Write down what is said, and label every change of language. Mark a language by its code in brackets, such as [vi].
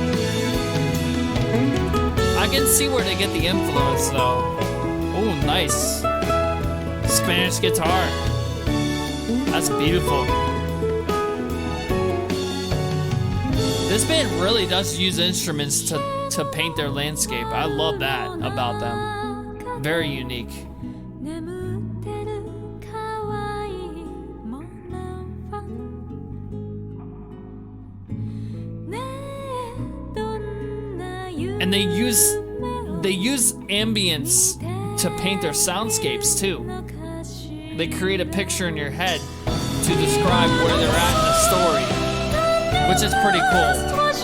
[en] I can see where they get the influence though. Oh, nice. Spanish guitar. That's beautiful. This band really does use instruments to paint their landscape. I love that about them. Very unique. [ja] 眠ってる可愛いものはねえどんな夢 [en] And they use ambience to paint their soundscapes too. They create a picture in your head to describe where they're at in the story, which is pretty cool.